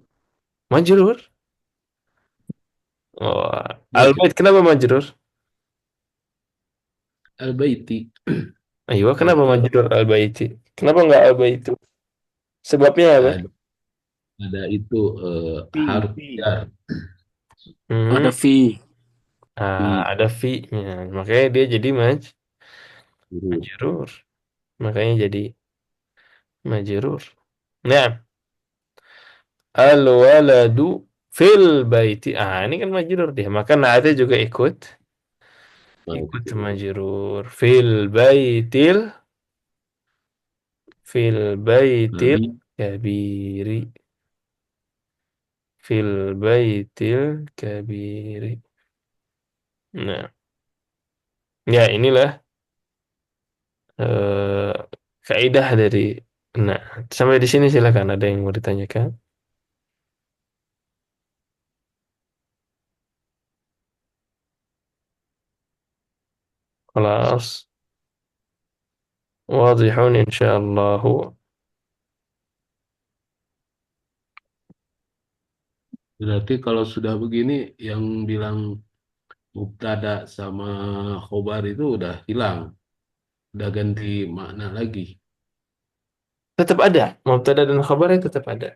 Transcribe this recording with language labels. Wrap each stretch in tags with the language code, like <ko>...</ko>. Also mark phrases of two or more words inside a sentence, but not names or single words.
<id>Majrur? Oh, Majrur. al-bait kenapa majrur? Al-baiti. Ayo, kenapa Maka majrur al-baiti? Kenapa enggak al-baitu? Sebabnya apa? ada, ada itu Fi. harf Fi. jar. Hmm. Ada fi. Fi. Ada fi-nya. Makanya dia jadi Majrur. majrur. Makanya jadi majrur. Nah,</id> <ar>الولد في البيت.</ar> <id>Ah, ini kan majrur dia. Maka naatnya juga ikut Majrur. majrur.</id> <ar>في البيت</ar> <id>Nabi.</id> <ar>كبير. في البيت الكبير.</ar> <id>Nah, ya inilah eh kaidah dari. Nah, sampai di sini silakan ada yang mau ditanyakan.</id> <ar>خلاص واضح إن شاء الله.</ar> <id>Berarti kalau sudah begini, yang bilang mubtada sama khobar itu udah hilang. Udah ganti makna lagi. Tetap ada mubtada dan khabarnya tetap ada.</id>